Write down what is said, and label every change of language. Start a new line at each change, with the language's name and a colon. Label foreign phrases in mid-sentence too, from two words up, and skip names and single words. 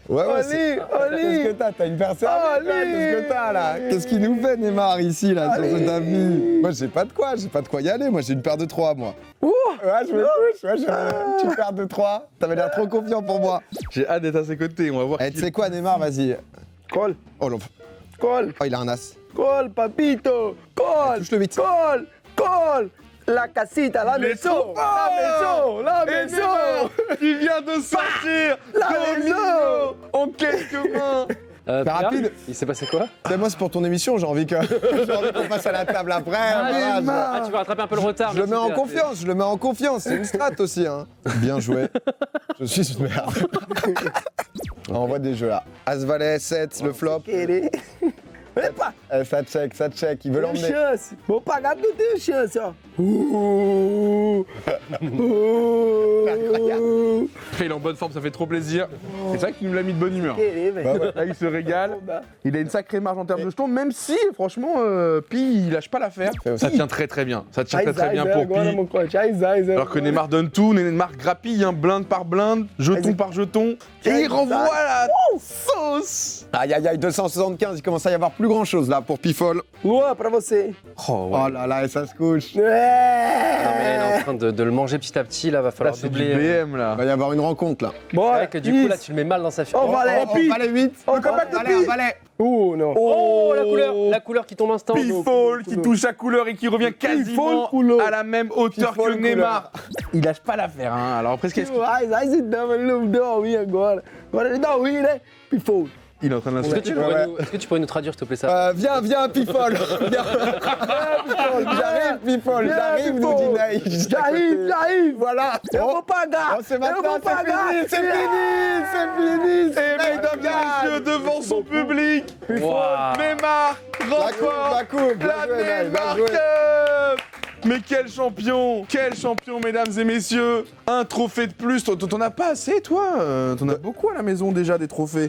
French: Ouais, c'est... Qu'est-ce que t'as? T'as une personne? Qu'est-ce que t'as là? Qu'est-ce qu'il nous fait Neymar ici là sur ce tapis? Moi j'ai pas de quoi y aller, moi j'ai une paire de 3 moi. Ouais, je me couche, ouais, j'ai une petite paire de 3. T'avais l'air trop confiant pour moi. J'ai hâte d'être à ses côtés, on va voir. Eh, tu sais quoi Neymar, vas-y. Call. Oh, l'enf- Call. oh, il a un as. Call, papito. Call. Touche le 8. Call.
Spanish: La casita,
French: la maison. La maison. Qui vient de sortir La maison. en quelques mains. C'est rapide. Il s'est passé quoi? Moi c'est pour ton émission, j'ai envie qu'on passe à la table après. voilà, Ah, tu vas rattraper un peu le retard. je le mets en merci, confiance, c'est une strat aussi. Hein. Bien joué. Je suis une merde. On envoie des jeux là. As-Valet, 7, le flop.
Portuguese: Querer. Epa.
French: Ça check, il veut Une l'emmener. chance.
Portuguese: Vou pagar tudo de chance, ó.
French: Il est en bonne forme, ça fait trop plaisir. C'est ça qui nous l'a mis de bonne humeur.
Portuguese: Querer, velho.
French: Là, il se régale. Il a une sacrée marge en termes de jetons, même si, franchement, Pi, il lâche pas l'affaire. Ça tient très bien. Ça tient très bien pour agora, Pi. mon coach. Aiz. Alors que Neymar donne tout, Neymar grappille, hein, blinde par blinde, jeton par jeton. Et il renvoie la sauce. Aïe 275, il commence à y avoir plus grand chose là pour Pifol.
Portuguese: Luan, pra você.
French: Oh, Oh là là, et ça se couche. Non, mais il est en train de le manger petit à petit. Là, va Là, falloir c'est du doubler. BM, là. Il va y avoir une rencontre là. C'est Bora. vrai que du coup, là, tu le mets mal dans sa figure. Oh, valet. Valet 8. Le comeback de Pi. Valet. Uno. Oh, la couleur qui tombe instant. Pifol qui touche à couleur et qui revient quasiment couleur. à la même hauteur Pifol que Neymar. Il lâche pas l'affaire, hein. Alors après, qu'est-ce qu'il
Portuguese: Aiz e dama, ele não deu a win agora. Agora ele dá a win, né? Pifou.
French: il est en train de Est-ce que, est-ce que tu pourrais nous traduire, s'il te plaît, ça? Viens, Pifol. Viens. J'arrive, Pifol. J'arrive, nous dit Naïf. J'arrive. Voilà.
Portuguese: Eu vou pagar.
French: Oh, c'est Eu maintenant,
Portuguese: vou pagar.
French: c'est fini. Et mesdames et messieurs, devant son public, Wow. Neymar remporte La coupe. Bien la joué, Naïf, bien Neymar joué. Cup. Mais quel champion, mesdames et messieurs. Un trophée de plus, t'en as pas assez, toi T'en as beaucoup à la maison déjà, des trophées.